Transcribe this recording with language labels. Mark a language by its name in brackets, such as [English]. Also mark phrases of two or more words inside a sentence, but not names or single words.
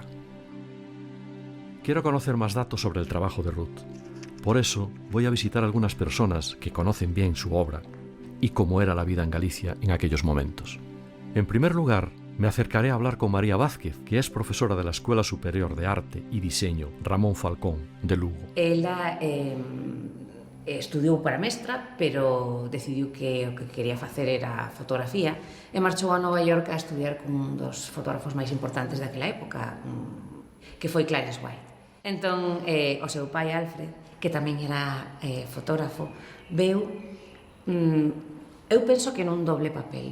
[Spanish] Quiero conocer más datos sobre el trabajo de Ruth. Por eso, voy a visitar a algunas personas que conocen bien su obra y cómo era la vida en Galicia en aquellos momentos. En primer lugar, me acercaré a hablar con María Vázquez, que es profesora de la Escuela Superior de Arte y Diseño Ramón Falcón, de Lugo. [Galician] Ela estudiou para mestra, pero decidiu que o que quería facer era fotografía e marchou a Nova York a estudiar con un dos fotógrafos máis importantes daquela época, que foi Clarence White. Entón, o seu pai, Alfred, que tamén era fotógrafo, veu, eu penso que nun doble papel.